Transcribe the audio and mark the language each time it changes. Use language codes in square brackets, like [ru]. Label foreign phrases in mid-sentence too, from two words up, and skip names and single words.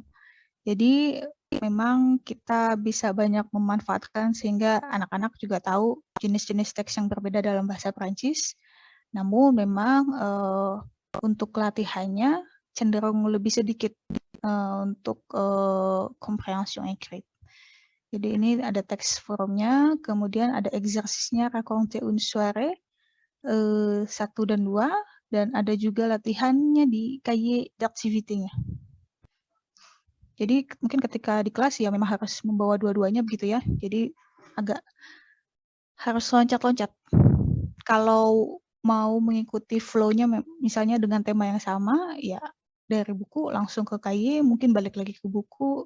[id] Jadi memang kita bisa banyak memanfaatkan sehingga anak-anak juga tahu jenis-jenis teks yang berbeda dalam bahasa Prancis. Namun memang untuk latihannya cenderung lebih sedikit untuk [fr] comprehension écrite. [id] Jadi ini ada teks forumnya, kemudian ada eksersisnya [fr] raconter une soirée [id] 1 dan 2, dan ada juga latihannya di [fr] cahier d'activité- [id] nya. Jadi mungkin ketika di kelas ya memang harus membawa dua-duanya begitu ya. Jadi agak harus loncat-loncat. Kalau mau mengikuti flow-nya misalnya dengan tema yang sama, ya dari buku langsung ke cahier, mungkin balik lagi ke buku.